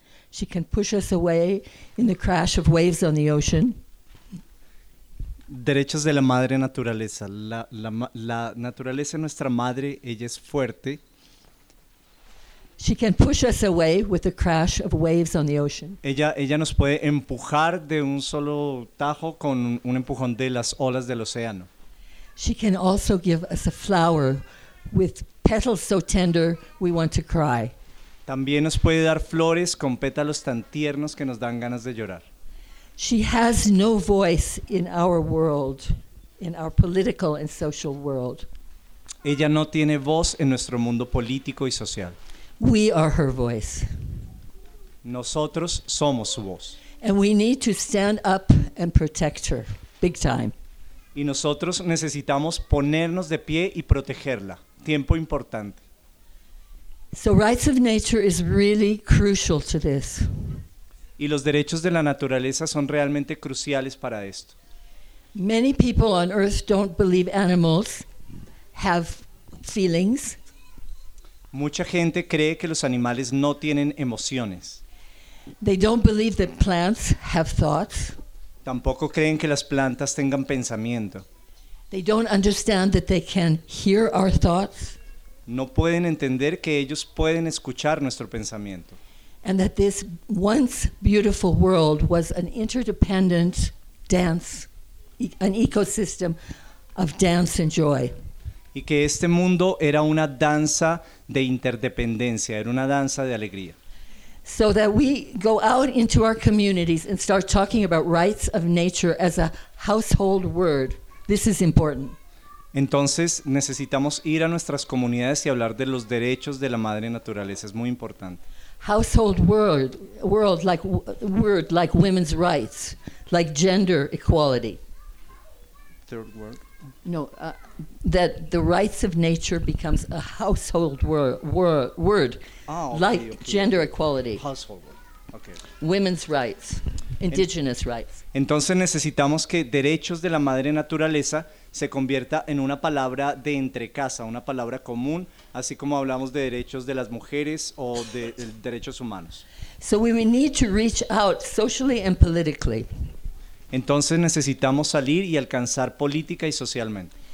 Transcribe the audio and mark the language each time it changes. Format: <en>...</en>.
<en>She can push us away in the crash of waves on the ocean.</en> <es>Derechos de la madre naturaleza. La naturaleza es nuestra madre, ella es fuerte.</es> <en>She can push us away with the crash of waves on the ocean.</en> <es>Ella nos puede empujar de un solo tajo con un empujón de las olas del océano.</es> <en>She can also give us a flower with petals so tender we want to cry.</en> <es>También nos puede dar flores con pétalos tan tiernos que nos dan ganas de llorar.</es> <en>She has no voice in our world, in our political and social world.</en> <es>Ella no tiene voz en nuestro mundo político y social.</es> <en>We are her voice.</en> <es>Nosotros somos su voz.</es> <en>And we need to stand up and protect her, big time.</en> <es>y nosotros necesitamos ponernos de pie y protegerla. Tiempo importante.</es> <en>So rights of nature is really crucial to this.</en> <es>Y los derechos de la naturaleza son realmente cruciales para esto.</es> <en>Many people on earth don't believe animals have feelings.</en> <es>Mucha gente cree que los animales no tienen emociones.</es> <en>They don't believe that plants have thoughts.</en> <es>Tampoco creen que las plantas tengan pensamiento.</es> <en>They don't understand that they can hear our thoughts.</en> <es>No pueden entender que ellos pueden escuchar nuestro pensamiento.</es> <en>And that this once beautiful world was an interdependent dance, an ecosystem of dance and joy.</en> <es>Y que este mundo era una danza de interdependencia, era una danza de alegría.</es> <en>So that we go out into our communities and start talking about rights of nature as a household word. This is important.</en> <es>Entonces necesitamos ir a nuestras comunidades y hablar de los derechos de la madre naturaleza. Es muy importante.</es> <en>Household word like word like women's rights, like gender equality. Third word. No, that the rights of nature becomes a household word like gender equality. Household word. Okay. Women's rights, indigenous rights.</en> <es>Entonces necesitamos que derechos de la madre naturaleza se convierta en una palabra de entrecasa, una palabra común, así como hablamos de derechos de las mujeres o de derechos humanos.</es> <en>So we need to reach out socially and politically.</en> <es>Entonces necesitamos salir y alcanzar política y socialmente.</es>